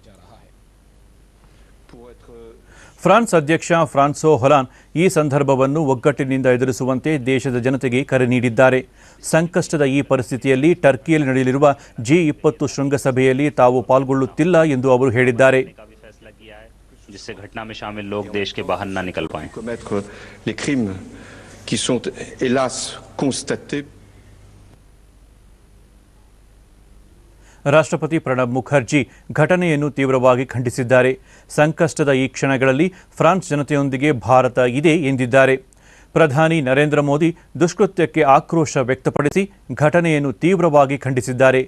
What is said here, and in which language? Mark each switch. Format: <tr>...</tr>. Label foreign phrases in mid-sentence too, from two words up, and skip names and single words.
<kn>ಫ್ರಾನ್ಸ್ ಅಧ್ಯಕ್ಷ ಫ್ರಾನ್ಸೋ ಹೊಲಾಂಡ್ ಈ ಸಂದರ್ಭವನ್ನು ಒಗ್ಗಟ್ಟಿನಿಂದ ಎದುರಿಸುವಂತೆ ದೇಶದ ಜನತೆಗೆ ಕರೆ ನೀಡಿದ್ದಾರೆ. ಸಂಕಷ್ಟದ ಈ ಪರಿಸ್ಥಿತಿಯಲ್ಲಿ ಟರ್ಕಿಯಲ್ಲಿ ನಡೆಯಲಿರುವ G20 ಶೃಂಗಸಭೆಯಲ್ಲಿ ತಾವು ಪಾಲ್ಗೊಳ್ಳುತ್ತಿಲ್ಲ ಎಂದು ಅವರು ಹೇಳಿದ್ದಾರೆ.</kn> <hi>जिससे घटना में शामिल लोग देश के बाहर न निकल पाएं।</hi> <fr>commettre les crimes qui sont hélas constatés.</fr> <kn>ರಾಷ್ಟ್ರಪತಿ ಪ್ರಣಬ್ ಮುಖರ್ಜಿ ಘಟನೆಯನ್ನು ತೀವ್ರವಾಗಿ ಖಂಡಿಸಿದ್ದಾರೆ. ಸಂಕಷ್ಟದ ಈ ಕ್ಷಣಗಳಲ್ಲಿ ಫ್ರಾನ್ಸ್ ಜನತೆಯೊಂದಿಗೆ ಭಾರತ ಇದೆ ಎಂದಿದ್ದಾರೆ. ಪ್ರಧಾನಿ ನರೇಂದ್ರ ಮೋದಿ ದುಷ್ಕೃತ್ಯಕ್ಕೆ ಆಕ್ರೋಶ ವ್ಯಕ್ತಪಡಿಸಿ ಘಟನೆಯನ್ನು ತೀವ್ರವಾಗಿ ಖಂಡಿಸಿದ್ದಾರೆ.</kn>